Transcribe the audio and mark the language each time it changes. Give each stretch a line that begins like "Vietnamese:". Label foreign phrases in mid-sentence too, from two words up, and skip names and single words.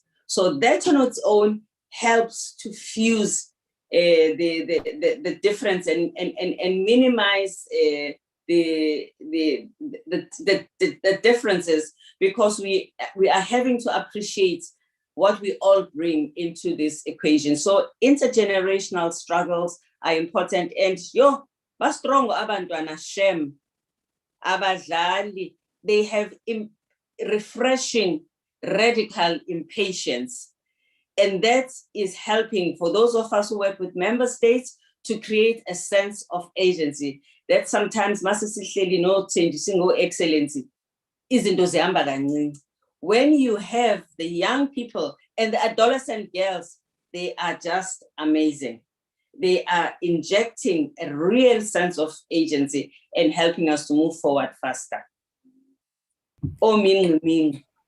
English: So that on its own helps to fuse the difference and minimize the differences, because we are having to appreciate what we all bring into this equation. So intergenerational struggles are important.
Zulu: And bastrong abantwana shem abadlali,
English: they have refreshing radical impatience. And that is helping for those of us who work with member states to create a sense of agency that sometimes masisihleli no single excellency
Zulu: izinto zihamba kancane.
English: When you have the young people and the adolescent girls, they are just amazing. They are injecting a real sense of agency and helping us to move forward faster. Mm-hmm.